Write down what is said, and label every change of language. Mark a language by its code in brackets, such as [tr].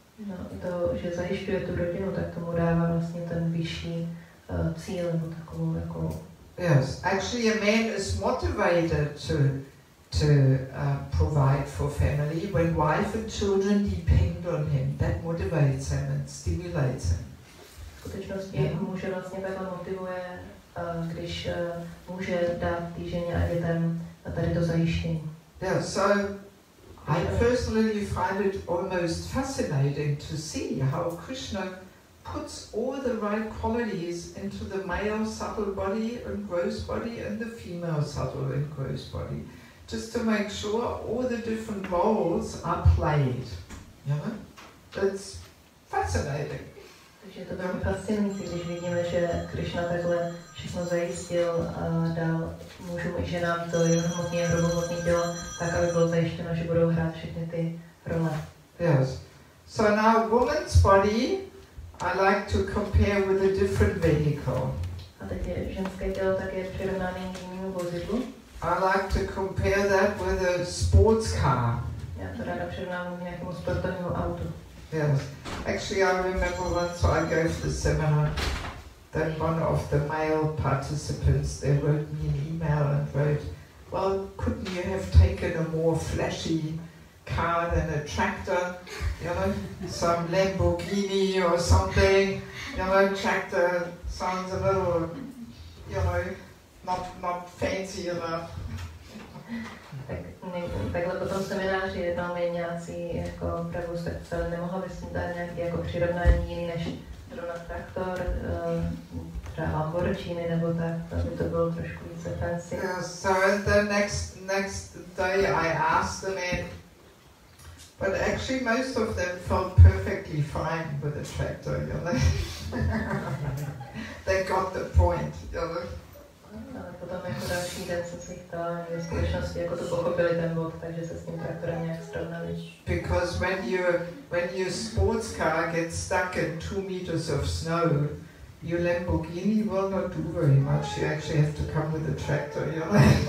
[cs] No, to, že zajišťuje tu rodinu, tak tomu dává vlastně ten vyšší cíl, nebo takovou jako... [en] Yes, actually a man is motivated to provide for family when wife and children depend on him. That motivates him and stimulates him. [cs] V skutečnosti muže vlastně takhle motivuje, když může dát té ženě a dětem tady to zajištění. [en] Yeah, so I personally find it almost fascinating to see how Krishna puts all the right qualities into the male subtle body and gross body and the female subtle and gross body, just to make sure all the different roles are played. You know? It's fascinating. [cs] Takže je to velmi fascinující, když vidíme, že Krishna takhle všechno zajistil a dal mužům i ženám to jemnohmotné a hromohmotné tělo, tak aby bylo zajištěno, že budou hrát všechny ty role. [en] Yes. So now woman's body I like to compare with a different vehicle. [cs] A teď je ženské tělo také přirovnáno k jinému vozidlu. [en] I like to compare that with a sports car. [cs] Já to ráda přirovnávám k nějakému sportovnímu autu. [en] Yes. Actually, I remember once I gave the seminar, then one of the male participants, they wrote me an email and wrote, well, couldn't you have taken a more flashy car than a tractor, you know, some Lamborghini or something, you know, tractor sounds a little, you know, not fancy enough. [cs] Takhle po tom semináři jednou mi nějací jako opravdu se nemohla vysvětlit nějaký jako přirovnání jiný než zrovna traktor, třeba Lamborghini nebo tak, aby to bylo trošku více fancy. [en] So the next day I asked the men, but actually most of them felt perfectly fine with the tractor, you know. They got the point, you know. [cs] Ale potom jako další den jsem si ptala, že v skutečnosti jako to pochopili ten bod, takže se s tím traktorem nějak srovnali. [en] Because when your sports car gets stuck in 2 meters of snow, your Lamborghini will not do very much. You actually have to come with a tractor, you know.